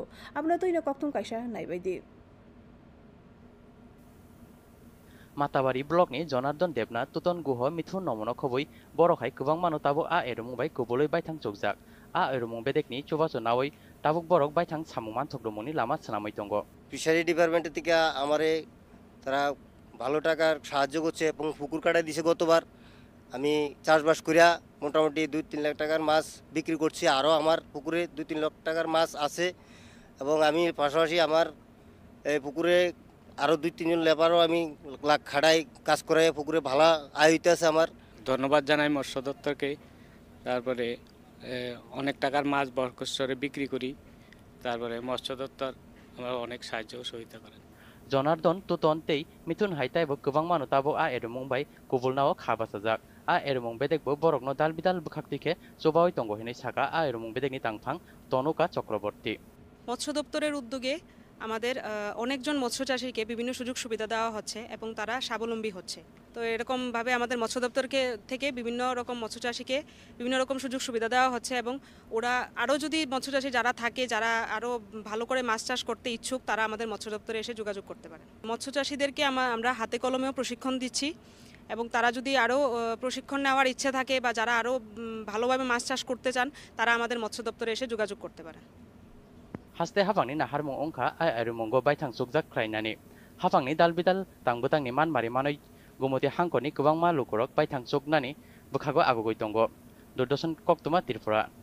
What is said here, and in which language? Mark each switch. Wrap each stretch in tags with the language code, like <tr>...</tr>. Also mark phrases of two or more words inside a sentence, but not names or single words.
<trp>Abno toina koktung kaisa naibaidi. Matabari blogni Jonardon Debna Tuton Guho Mithun Nomono Khobui Borokhai Kubang Mano Tabo A Erumung bai Kubului Baithang Chugjak A Erumung Bedekni Chubacho Nawai Tabuk Borok Baithang Samungman Thokdomoni Lama Sanamai Tongo</trp> <en>fishery department's</en> <bn>থেকে আমারে তারা ভালো টাকার সাহায্য করছে এবং পুকুর কাটা দিছে গতবার আমি চাষবাস করিয়া মোটামুটি 2-3 লাখ টাকার মাছ বিক্রি করছি আরও আমার পুকুরে 2-3 লাখ টাকার মাছ আছে এবং আমি পাশাপাশি আমার এই পুকুরে আরও 2-3 জন লেবারও আমি লাখ খাড়াই কাজ করে পুকুরে ভালো আয় হইতেছে আমার। ধন্যবাদ জানাই মৎস্য দপ্তরকে। তারপরে অনেক টাকার মাছ বরকশ্বরে বিক্রি করি, তারপরে মৎস্য দপ্তর আমরা অনেক সাহায্য সহযোগিতা করেন।</bn> <trp>Jonardon Tuton Tei Mithun Haitai Bo Kubang Mano Tabo A Erumung bai Kubulnao Khabasajak A Erumung Bedek Bo Borokno Dalbidal Bukhaktike Sobawai Tongo Hinai Saka A Erumung Bedekni Tangphang Tonuka Chokraborty</trp> <bn>মৎস্য দপ্তরের উদ্যোগে আমাদের অনেকজন মৎস্য চাষীকে বিভিন্ন সুযোগ সুবিধা দেওয়া হচ্ছে এবং তারা স্বাবলম্বী হচ্ছে। তো এরকমভাবে আমাদের মৎস্য দপ্তরকে থেকে বিভিন্ন রকম মৎস্য চাষীকে বিভিন্ন রকম সুযোগ সুবিধা দেওয়া হচ্ছে এবং ওরা আরও যদি মৎস্য চাষী যারা থাকে, যারা আরও ভালো করে মাছ চাষ করতে ইচ্ছুক, তারা আমাদের মৎস্য দপ্তরে এসে যোগাযোগ করতে পারে। মৎস্য চাষীদেরকে আমরা হাতে কলমেও প্রশিক্ষণ দিচ্ছি এবং তারা যদি আরও প্রশিক্ষণ নেওয়ার ইচ্ছে থাকে বা যারা আরও ভালোভাবে মাছ চাষ করতে চান, তারা আমাদের মৎস্য দপ্তরে এসে যোগাযোগ করতে পারে।</bn> <trp>Haste Hapangni Naharmung Ongka A Erumungo Baithang Sugjak Krainani Hapangni Dalbidal Tangbutangni Manmari Manoi Gumoti Hangkoni Kubang Malukurok Baithang Sugnani Bukhago Agogoi Tongo Durdosan Koktuma Tirpura</trp>